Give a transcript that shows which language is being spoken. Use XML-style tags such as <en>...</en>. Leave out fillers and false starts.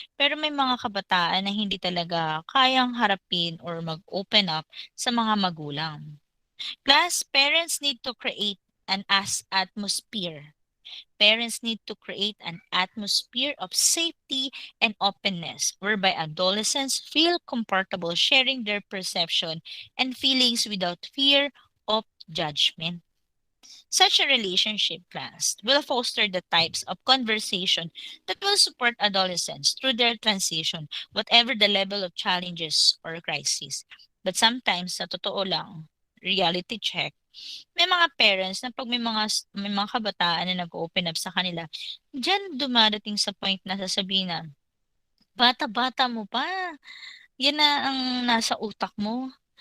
<tl>Pero may mga kabataan na hindi talaga kayang harapin or mag-open up sa mga magulang.</tl> <en>Plus, parents need to create an atmosphere. Parents need to create an atmosphere of safety and openness whereby adolescents feel comfortable sharing their perception and feelings without fear of judgment. Such a relationship class will foster the types of conversation that will support adolescents through their transition, whatever the level of challenges or crisis. But sometimes,</en> <tl>sa totoo lang,</tl> <en>reality check,</en> <tl>may mga parents na pag may mga kabataan na nag-open up sa kanila, diyan dumadating sa point na sasabihin na, bata-bata mo pa, yan na ang nasa utak mo.</tl>